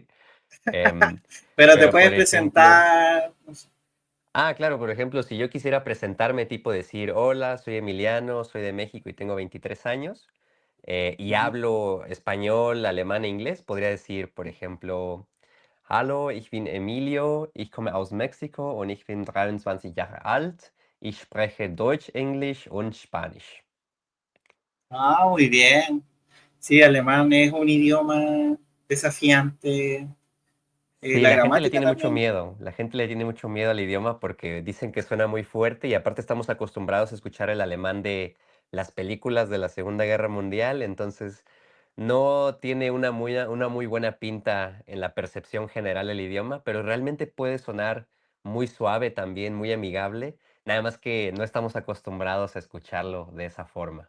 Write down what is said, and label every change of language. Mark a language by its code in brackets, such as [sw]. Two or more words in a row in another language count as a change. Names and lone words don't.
[es] em, Pero te pero, puedes por ejemplo, presentar, no sé. claro, por ejemplo, si yo quisiera presentarme, tipo decir, hola, soy Emiliano, soy de México y tengo 23 años, y Ujú. hablo español, alemán e inglés, podría decir, por ejemplo, [de] hallo, ich bin Emilio, ich komme aus Mexiko und ich bin 23 Jahre alt, ich spreche Deutsch, Englisch und Spanisch. [es] Ah, muy bien. Sí, alemán es un idioma desafiante. Sí, La la gente le gramática tiene mucho también. miedo. La gente le tiene mucho miedo al idioma porque dicen que suena muy fuerte y aparte estamos acostumbrados a escuchar el alemán de las películas de la Segunda Guerra Mundial, entonces no tiene una muy buena pinta en la percepción general el idioma, pero realmente puede sonar muy suave también, muy amigable, nada más que no estamos acostumbrados a escucharlo de esa forma.